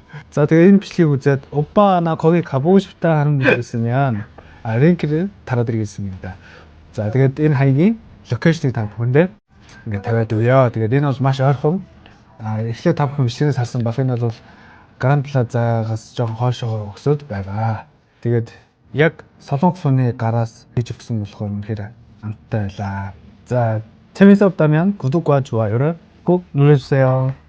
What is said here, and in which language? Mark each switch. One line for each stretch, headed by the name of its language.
Korean: 자, 대인 비치기 우제 오빠 나 거기 가보고 싶다 하는 분들 있으면 링크를 달아드리겠습니다.
Mongolian: За тэгээд энэ хаягийн локейшнийг та бүхэндээ ингээд тавиад өгье. Тэгээд энэ бол маш ойрхон. Эхлээд та бүхэн бичлэгээс харсан баг энэ бол Гранд Плазагаас жоохон хойшоо өсөд байгаа. Тэгээд яг Солонгос сууны гараас хийж өгсөн болохоор үнэхээр амттай байлаа.
Korean: За, 재밌었다면 구독과 좋아요를 꼭 눌러주세요.